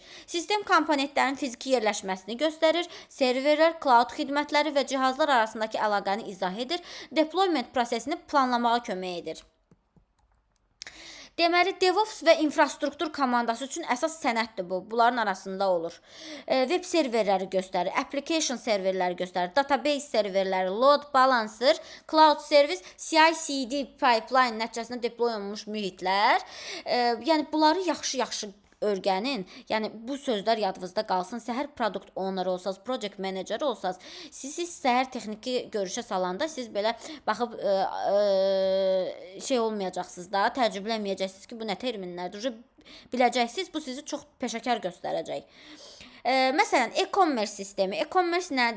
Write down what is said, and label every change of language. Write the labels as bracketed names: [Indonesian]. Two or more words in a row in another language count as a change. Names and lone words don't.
[Azerbaijani] Sistem komponentlərinin fiziki yerləşməsini göstərir, serverlər, cloud xidmətləri və cihazlar arasındakı əlaqəni izah edir, deployment prosesini planlamağa kömək edir. Deməli, DevOps və infrastruktur komandası üçün əsas sənəddir bu. Bunların arasında olur. Web serverləri göstərir, application serverləri göstərir, database serverləri, [English] load balancer, cloud service, CI/CD pipeline [Azerbaijani] nəticəsində deploy olunmuş mühitlər. Yəni bunları yaxşı öyrənin. Yəni bu sözlər yadınızda qalsın. Səhər [English] product owner [Azerbaijani] olsaz, [English] project manager [Azerbaijani] olsaz, siz səhər texniki görüşə salanda siz belə baxıb şey olmayacaqsınız da, təəccüblənməyəcəksiniz ki, bu nə terminlərdir. Biləcəksiniz, bu sizi çox peşəkar göstərəcək. Məsələn, e-commerce sistemi. E-commerce nədir?